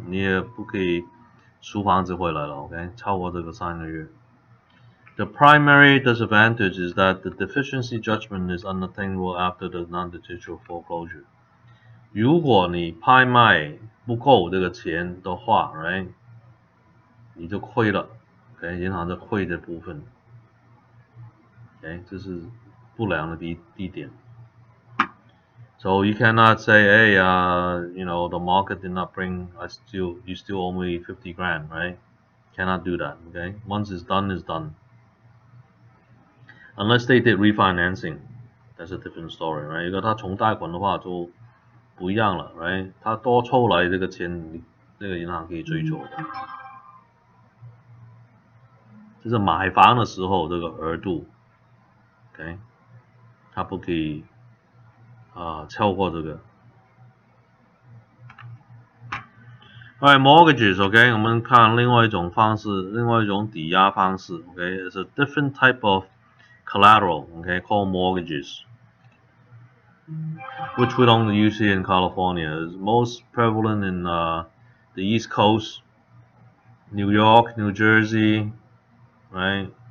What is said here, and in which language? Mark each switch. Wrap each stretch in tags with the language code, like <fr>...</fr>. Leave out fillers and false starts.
<zh>你也不可以赎房子回来了 ，OK？超过这个3个月。</zh> <en>The primary disadvantage is that the deficiency judgment is unattainable after the non-judicial foreclosure.</en> <zh>如果你拍卖不够这个钱的话 ，right， 你就亏了 ，OK， 银行就亏这部分 ，OK， 这是不良的地点。</zh> <en>So you cannot say, hey, you know, the market did not bring, you still owe me 50 grand, right? Cannot do that, okay? Once it's done, it's done. Unless they did refinancing, that's a different story, right?</en> <zh>如果他重贷款的话就不一样了 ，right？他多抽来这个钱，这个银行可以追究的。就是买房的时候这个额度 ，OK， 他不可以超过这个。</zh> <en>Alright, mortgages, OK，</en> <zh>我们看另外一种方式，另外一种抵押方式</zh> <en>，OK， it's a different type of collateral, OK, called mortgages, which we don't use here in California. It's most prevalent in the East Coast, New York, New Jersey, right?</en>